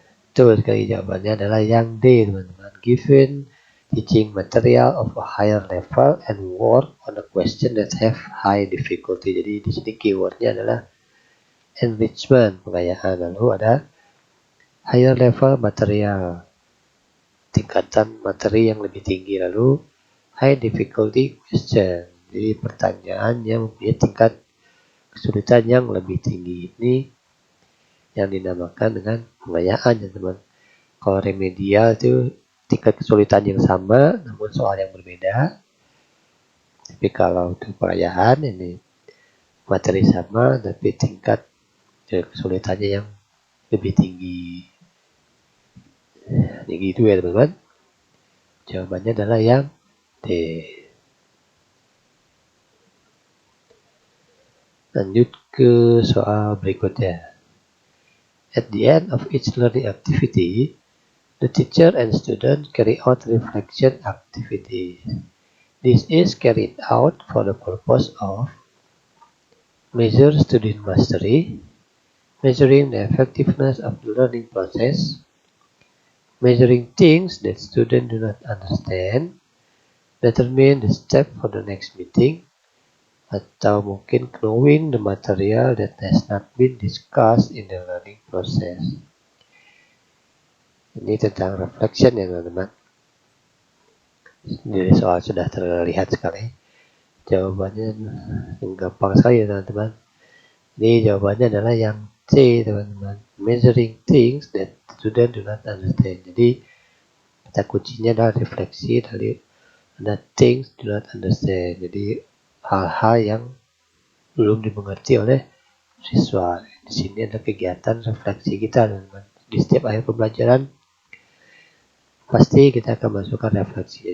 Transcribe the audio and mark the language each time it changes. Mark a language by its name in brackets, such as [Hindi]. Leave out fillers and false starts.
[Indonesian] Betul sekali, jawabannya adalah yang D teman-teman. [English] Given teaching material of a higher level and work on a question that have high difficulty. [Indonesian] Jadi di sini keywordnya adalah enrichment, pengayaan. Lalu ada higher level material, tingkatan materi yang lebih tinggi. Lalu high difficulty question, jadi pertanyaan yang mempunyai tingkat kesulitan yang lebih tinggi. Ini yang dinamakan dengan pengayaan ya teman. Kalau remedial itu tingkat kesulitan yang sama namun soal yang berbeda. Tapi kalau untuk pengayaan ini materi sama tapi tingkat kesulitannya yang lebih tinggi. Jadi gitu ya teman-teman. Jawabannya adalah yang D. Lanjut ke soal berikutnya. [English] At the end of each learning activity, the teacher and student carry out reflection activity. This is carried out for the purpose of measure student mastery, measuring the effectiveness of the learning process, measuring things that students do not understand, determine the step for the next meeting, [Indonesian] atau mungkin [English] knowing the material that has not been discussed in the learning process. [Indonesian] Ini tentang reflection ya teman-teman. Jadi soal sudah terlihat sekali. Jawabannya yang gampang sekali ya teman-teman. Ini jawabannya adalah yang C teman-teman. [English] Measuring things that student do not understand. [Indonesian] Jadi kata kuncinya adalah refleksi dari [English] the things do not understand. [Indonesian] Jadi hal-hal yang belum dimengerti oleh siswa. Di sini ada kegiatan refleksi kita teman-teman. Di setiap akhir pembelajaran pasti kita akan masukkan refleksi.